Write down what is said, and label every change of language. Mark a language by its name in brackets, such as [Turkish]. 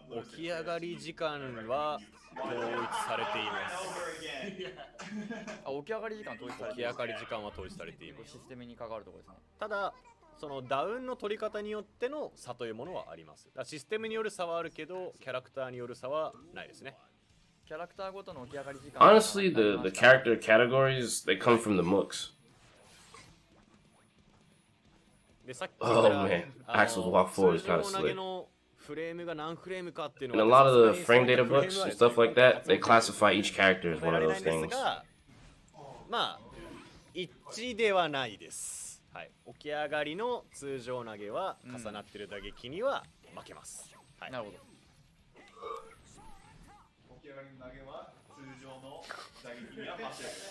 [Japanese] 起き上がり時間は統一されています。あ、起き上がり時間統一されています。起き上がり時間は統一されています。システムに関わるところですね。ただ、そのダウンの取り方によっての差というものはあります。だからシステムによる差はあるけど、キャラクターによる差はないですね。キャラクターごとの起き上がり時間。 [English] Honestly, the character categories, they come from the mooks. [Japanese] で、さっき [English] Oh man, Axel's walk forward is kind of slick. [Japanese] フレームが何フレームかっていう [English] In a lot of the frame data books and stuff like that, they classify each character as one of those things. [Japanese] まあ、一致ではないです。はい。起き上がりの通常投げは重なってる打撃には負けます。はい。なるほど。起き上がりの投げは通常の打撃には負ける。